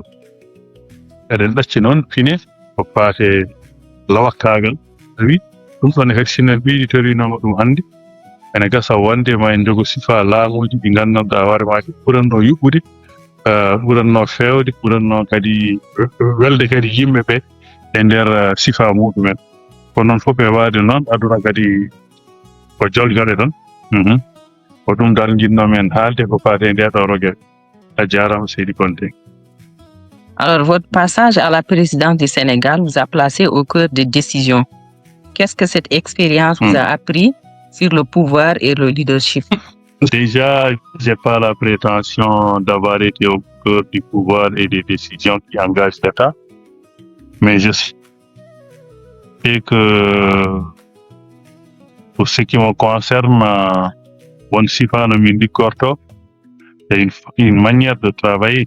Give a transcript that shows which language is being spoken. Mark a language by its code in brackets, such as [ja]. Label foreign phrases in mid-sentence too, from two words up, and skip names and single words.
[ff] eɗen ɗacci noon pine ko fate lawakkagal wi ɗum ɗon e kadi sinen ɓeyditorinomo ɗum hannde ene gasa wonde ma en jogo sifa laamuji ɗi gandanɗa hoore ma ɓuranno yuɓɓude ɓuranno fewde ɓuranno kadi welde kadi yimɓe ɓe e nder sifa muɗumen ko noon fof e waade noon aduna kadi ko joljoɗe tan ko ɗum dal jinnomen haalde ko faate nde ɗo rogere a jarama Seydi Konté. [fr] Alors, votre passage à la présidence du Sénégal vous a placé au cœur des décisions. Qu'est-ce que cette expérience vous a appris sur le pouvoir et le leadership? Déjà, j'ai pas la prétention d'avoir été au cœur du pouvoir et des décisions qui engagent l'État, mais je sais que pour ce qui me concerne, on il y a une manière de travailler.